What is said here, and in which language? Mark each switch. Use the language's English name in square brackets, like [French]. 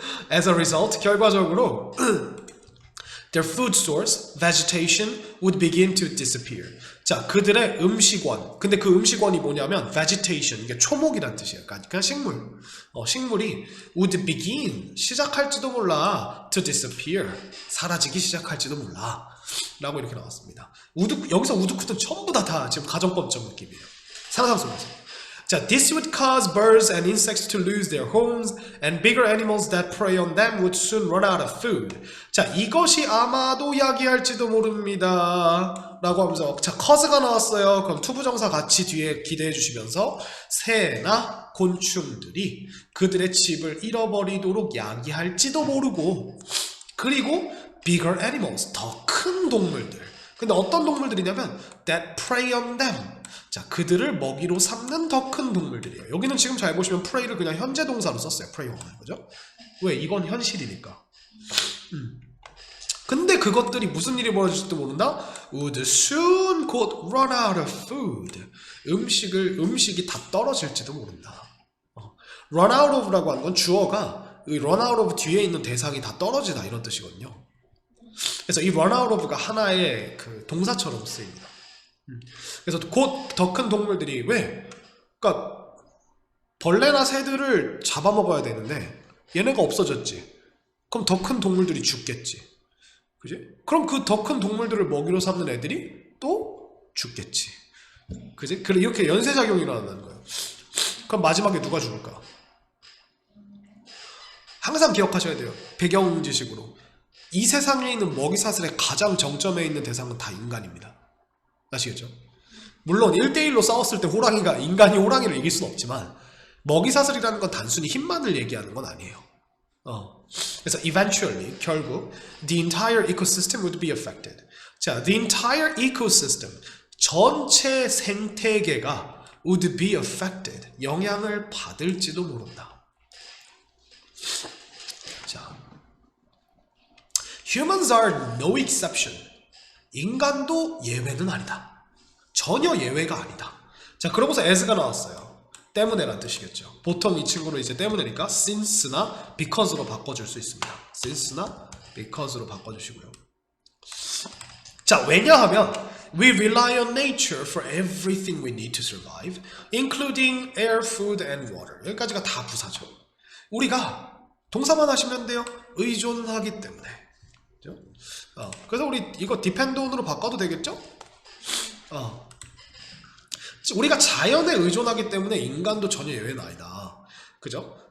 [English] As a result, [Korean] 결과적으로 [English] their food source, vegetation, would begin to disappear. [Korean] 자, 그들의 음식원. 근데 그 음식원이 뭐냐면 vegetation, 이게 초목이란 뜻이에요. 그러니까 식물. 식물이 would begin, 시작할지도 몰라, to disappear, 사라지기 시작할지도 몰라. 라고 이렇게 나왔습니다. 여기서 우드쿠는 전부 다 지금 가정법적 느낌이에요. 상상 속에서. [English] 자, this would cause birds and insects to lose their homes, and bigger animals that prey on them would soon run out of food. [Korean] 자, 이것이 아마도 야기할지도 모릅니다. 라고 하면서, 자, cause가 나왔어요. 그럼 투부정사 같이 뒤에 기대해 주시면서, 새나 곤충들이 그들의 집을 잃어버리도록 야기할지도 모르고, 그리고 [English] bigger animals, [Korean] 더 큰 동물들. 근데 어떤 동물들이냐면 [English] that prey on them. [Korean] 자, 그들을 먹이로 삼는 더 큰 동물들이에요. 여기는 지금 잘 보시면 prey를 그냥 현재 동사로 썼어요. prey on 거죠. 왜? 이건 현실이니까. 근데 그것들이 무슨 일이 벌어질지도 모른다? [English] would soon [Korean] 곧 [English] run out of food. [Korean] 음식이 다 떨어질지도 모른다. run out of라고 하는 건 주어가 이 run out of 뒤에 있는 대상이 다 떨어지다 이런 뜻이거든요. 그래서 이 run out of가 하나의 그 동사처럼 쓰입니다. 그래서 곧 더 큰 동물들이 왜? 그러니까 벌레나 새들을 잡아먹어야 되는데 얘네가 없어졌지. 그럼 더 큰 동물들이 죽겠지. 그지? 그럼 그 더 큰 동물들을 먹이로 삼는 애들이 또 죽겠지. 그지? 그래 이렇게 연쇄작용이 일어난다는 거예요. 그럼 마지막에 누가 죽을까? 항상 기억하셔야 돼요. 배경 지식으로. 이 세상에 있는 먹이사슬의 가장 정점에 있는 대상은 다 인간입니다. 아시겠죠? 물론 1대1로 싸웠을 때 인간이 호랑이를 이길 수는 없지만 먹이사슬이라는 건 단순히 힘만을 얘기하는 건 아니에요. 그래서 [English] eventually, 결국 the entire ecosystem would be affected. [Korean] 자, [English] the entire ecosystem, [Korean] 전체 생태계가 [English] would be affected, [Korean] 영향을 받을지도 모른다. [English] 자, humans are no exception. [Korean] 인간도 예외는 아니다. 전혀 예외가 아니다. 자, 그러고서 as가 나왔어요. 때문에란 뜻이겠죠. 보통 이 친구를 이제 때문에니까 since나 because로 바꿔줄 수 있습니다. since나 because로 바꿔주시고요. 자, 왜냐하면 [English] we rely on nature for everything we need to survive, including air, food, and water. [Korean] 여기까지가 다 부사죠. 우리가 동사만 하시면 돼요. 의존하기 때문에. 그죠? 그래서 우리 이거 depend on으로 바꿔도 되겠죠? 우리가 자연에 의존하기 때문에 인간도 전혀 예외는 아니다. 그죠?